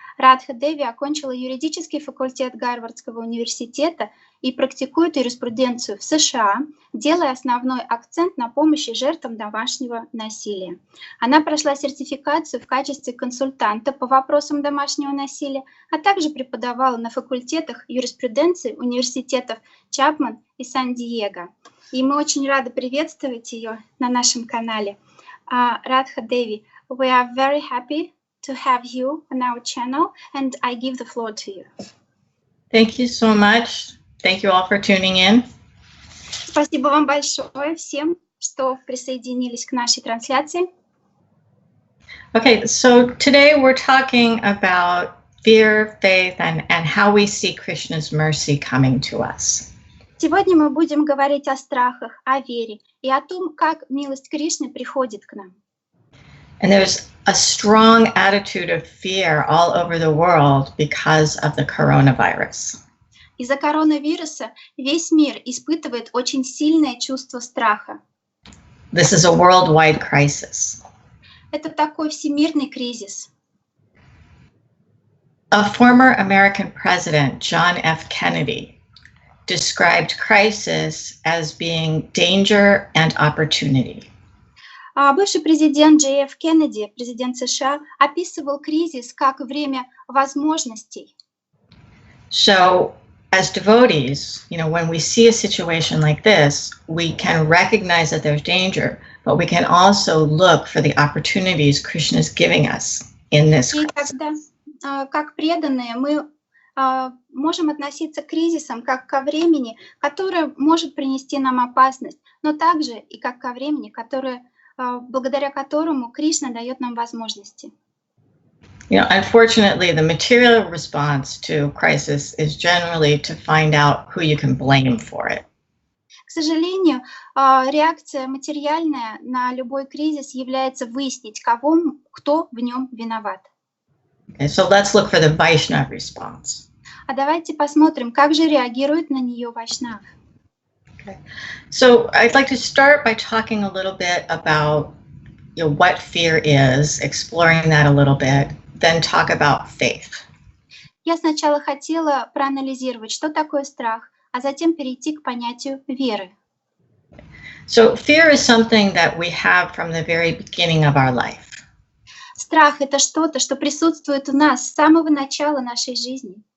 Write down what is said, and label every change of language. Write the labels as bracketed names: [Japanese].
[Russian] Радха деви окончила юридический факультет Гарвардского Университета и практикует юриспруденцию в США, делая основной акцент на помощи жертвам домашнего насилия. Она прошла сертификацию в качестве консультанта по вопросам домашнего насилия, а также преподавала на факультетах юриспруденции университетов Чапман и Сан Диего. И мы очень рады приветствовать ее на нашем канале. [English] Радха деви, we are very happy to have you on our channel, and I give the floor to you. Thank you so much. Thank you all for tuning in. [Russian] Спасибо вам большое всем, что присоединились к нашей трансляции. [English] Okay, so today we're talking about fear, faith, and how we see Krishna's mercy coming to us. [Russian] Сегодня мы будем говорить о страхах, о вере и о том, как милость Кришны приходит к нам. [English] And there's a strong attitude of fear all over the world because of the coronavirus. [Russian] Из-за коронавируса весь мир испытывает очень сильное чувство страха. [English] This is a worldwide crisis. [Russian] Это такой всемирный кризис. [English] A former American president, John F. Kennedy, described crisis as being danger and opportunity. [Russian] Бывший президент Джей Ф. Кеннеди, президент США, описывал кризис как время возможностей. [English] So, as devotees, when we see a situation like this, we can recognize that there's danger, but we can also look for the opportunities Krishna is giving us in this crisis. [Russian] И тогда, как преданные, мы можем относиться к кризисам как ко времени, которое может принести нам опасность, но также и как ко времени, благодаря которому Кришна дает нам возможности. [English] Unfortunately, the material response to crisis is generally to find out who you can blame for it. [Russian] К сожалению, реакция материальная на любой кризис является выяснить, кто в нем виноват. [English] Okay, so let's look for the Vaishnava response. [Russian] А давайте посмотрим, как же реагирует на нее Вайшнав. [English] Okay. So I'd like to start by talking a little bit about what fear is, exploring that a little bit, then talk about faith. [Russian] Я сначала хотела проанализировать, что такое страх, а затем перейти к понятию веры. [English] So fear is something that we have from the very beginning of our life. [Russian] Страх — это что-то, что присутствует у нас с самого начала нашей жизни.